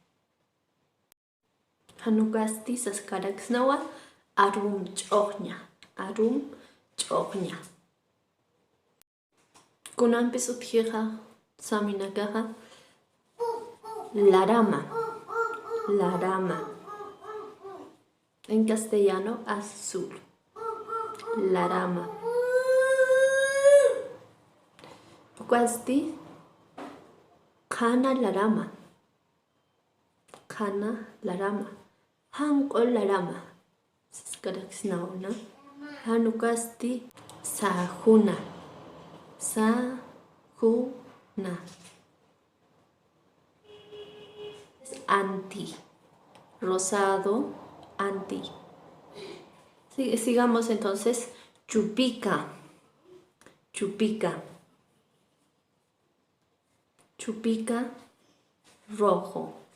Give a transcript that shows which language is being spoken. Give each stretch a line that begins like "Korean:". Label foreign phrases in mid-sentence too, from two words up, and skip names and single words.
Aymara: Hanukasti saskarakisnawa arum ch'oqña. Arum ch'oqña. Kunampis utjiqa saminakaqa larama. Larama.
Spanish: En castellano, azul.
Aymara: Larama. Pukwasti kana larama. Kana larama. Hanko larama. Saskarakisnawa, ¿no? Hanukasti sahuna. Sahuna. Anti.
Spanish: Rosado. Anti. Sigamos entonces.
Aymara: Chupica. Chupica. Chupica rojo.